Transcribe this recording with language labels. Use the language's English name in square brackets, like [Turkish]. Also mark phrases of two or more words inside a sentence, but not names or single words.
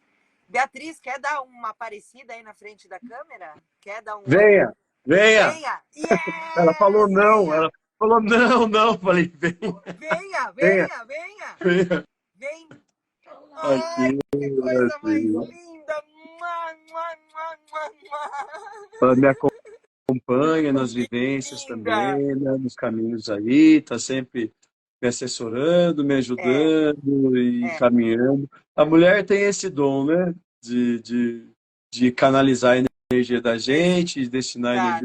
[Portuguese] Beatriz, quer dar uma aparecida aí na frente da câmera? Quer dar um oi? Venha, venha! Venha! Ela falou Yes! não, Venha! ela falou não, não. Falei, venha, Venha, venha, venha, venha! venha. Vem! Ai, Aqui, que coisa mais assim. linda! Mua, mua, mua, mua, Ela mua. me acompanha nas Que vivências linda! também, né, nos caminhos aí, tá sempre me assessorando, me É, ajudando e é, caminhando. A mulher tem esse dom, né, de canalizar a energia da gente, de destinar a energia